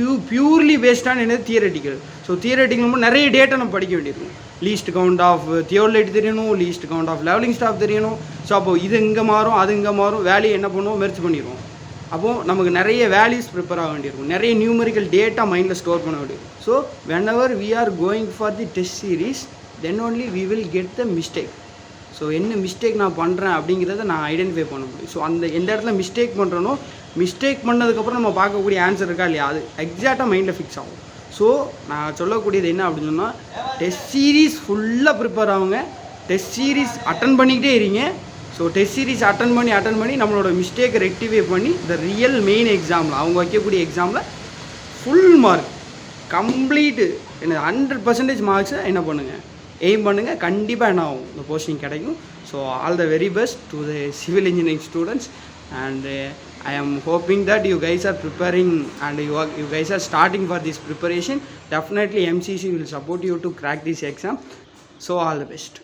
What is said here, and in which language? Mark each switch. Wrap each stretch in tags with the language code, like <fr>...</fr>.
<ta>Purely based on என்னது theoretical. So theoretical நிறைய data நம்ம படிக்க வேண்டியிருக்கும். லீஸ்ட் கவுண்ட் ஆஃப் தியோலைட் தெரியணும், least count of levelling staff தெரியணும். ஸோ அப்போது இது இங்கே மாறும், அது இங்கே மாறும், வேல்யூ என்ன பண்ணுவோம், மெர்ஜ் பண்ணிடுவோம். அப்போது நமக்கு நிறைய வேல்யூஸ் ப்ரிப்பேர் ஆக வேண்டியிருக்கும், நிறைய நியூமரிக்கல் டேட்டா மைண்டில் ஸ்டோர் பண்ண வேண்டியிருக்கும்.</ta> <en>So whenever we are going for the test series, then only we will get the mistake.</en> <ta>So என்ன மிஸ்டேக் நான் பண்ணுறேன் அப்படிங்கிறத நான் ஐடென்டிஃபை பண்ண முடியும். ஸோ அந்த எந்த இடத்துல மிஸ்டேக் பண்ணுறனோ, மிஸ்டேக் பண்ணதுக்கப்புறம் நம்ம பார்க்கக்கூடிய ஆன்சர் இருக்கா இல்லையா, அது எக்ஸாக்டாக மைண்டில் ஃபிக்ஸ் ஆகும். ஸோ நான் சொல்லக்கூடியது என்ன அப்படின்னு சொன்னால், டெஸ்ட் சீரீஸ் ஃபுல்லாக ப்ரிப்பேர் ஆகுங்க, டெஸ்ட் சீரீஸ் அட்டன் பண்ணிக்கிட்டே இருங்க. ஸோ டெஸ்ட் சீரீஸ் அட்டன் பண்ணி நம்மளோட மிஸ்டேக்கை ரெக்டிஃபை பண்ணி இந்த ரியல் மெயின் எக்ஸாமில் அவங்க வைக்கக்கூடிய எக்ஸாமில் ஃபுல் மார்க் கம்ப்ளீட்டு என்ன 100% மார்க்ஸை என்ன பண்ணுங்கள், எய்ம் பண்ணுங்கள். கண்டிப்பாக என்ன ஆகும், இந்த போஸ்டிங் கிடைக்கும். So</ta> <en>All the very best to the civil engineering students.</en> <ta>And</ta> <en>I am hoping that you guys are preparing and you guys are starting for this preparation. Definitely MCC will support you to crack this exam. So all the best.</en>